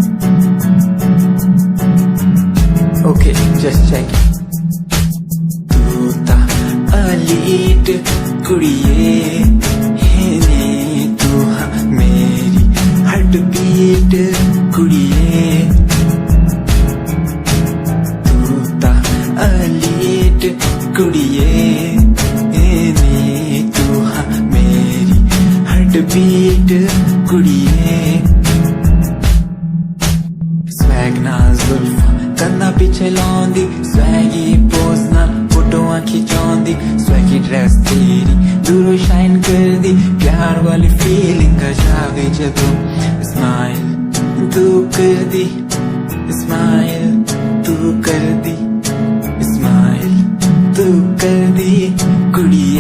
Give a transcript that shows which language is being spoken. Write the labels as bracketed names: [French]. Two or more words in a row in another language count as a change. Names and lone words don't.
[English] Okay, just check it. [Punjabi] ਤੂੰ ਤਾਂ elite ਕੁੜੀਏ ਹੈ ਨੇ, ਤੂੰ ਹਾਂ ਮੇਰੀ heartbeat ਕੁੜੀਏ. ਤੂੰ ਤਾਂ elite ਕੁੜੀਏ ਬੀਟ ਕੁੜੀਏ। ਸਵੈਗ ਨਾ ਜ਼ੁਲਫ਼ਾਂ ਕੰਨਾਂ ਪਿੱਛੇ ਲਾਂਦੀ, [English] swaggy pose [Punjabi] ਨਾ ਫੋਟੋਆਂ ਖਿੱਚਾਂਦੀ, [English] swaggy dress [Punjabi] ਤੇਰੀ ਦੂਰੋਂ ਸ਼ਾਈਨ ਕਰ ਦੀ, ਪਿਆਰ ਵਾਲੀ ਫੀਲਿੰਗ ਕਾ ਜਾਵੇ ਜਦੋਂ ਸਮਾਈਲ ਤੂੰ ਕਰ ਦੀ, ਸਮਾਈਲ ਤੂੰ ਕਰ ਦੀ, ਸਮਾਈਲ ਤੂੰ ਕਰ ਦੀ ਕੁੜੀਏ।